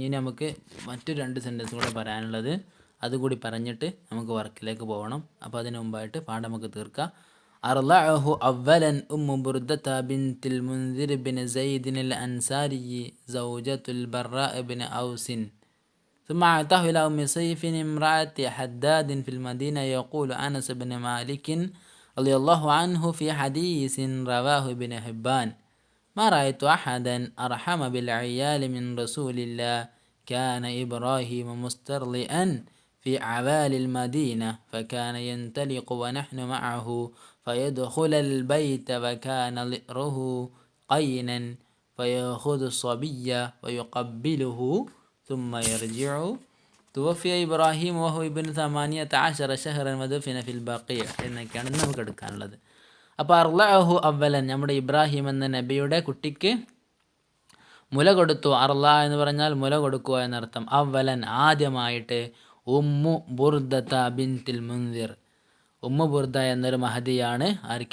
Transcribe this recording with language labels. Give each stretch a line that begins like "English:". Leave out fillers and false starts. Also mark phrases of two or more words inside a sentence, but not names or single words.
Malayalam: ഇനി നമുക്ക് മറ്റു 2 സെൻറ്റൻസ് കൂടെ പറയാനുള്ളത്, അതുകൂടി പറഞ്ഞിട്ട് നമുക്ക് വർക്കിലേക്ക് പോകണം. അപ്പോൾ അതിന് മുമ്പായിട്ട് പാഠം നമുക്ക് തീർക്കാം.
Arabic: أرضعه أولا أم بردة بنت المنذر بن زيد الأنصاري زوجة البراء بن أوس ثم أعطاه إلى أم سيف امرأة حداد في المدينة. يقول أنس بن مالك رضي الله عنه في حديث رواه ابن حبان: ما رأيت أحدا أرحم بالعيال من رسول الله. كان إبراهيم مسترضئا في عوالي المدينة فكان ينطلق ونحن معه فيدخل البيت وكان لئره قينا فيأخذ الصبي ويقبله ثم يرجع. توفي إبراهيم وهو ابن 18 شهرا ودفن في البقيع
Malayalam: എന്നൊക്കെയാണ് നമുക്ക് എടുക്കാനുള്ളത്. അപ്പോൾ
Arabic: أرضعه أولا,
Malayalam: നമ്മുടെ ഇബ്രാഹിം എന്ന നബിയുടെ കുട്ടിക്ക് മുല കൊടുത്തു. അർള എന്ന് പറഞ്ഞാൽ മുല കൊടുക്കുക എന്നർത്ഥം. അവ്വലൻ, ആദ്യമായിട്ട്. ഉമ്മു ബുർദത ബിൻതിൽ മുൻദിർ, ഉമ്മു ബുർദ എന്നൊരു മഹദിയാണ് ആർക്ക്?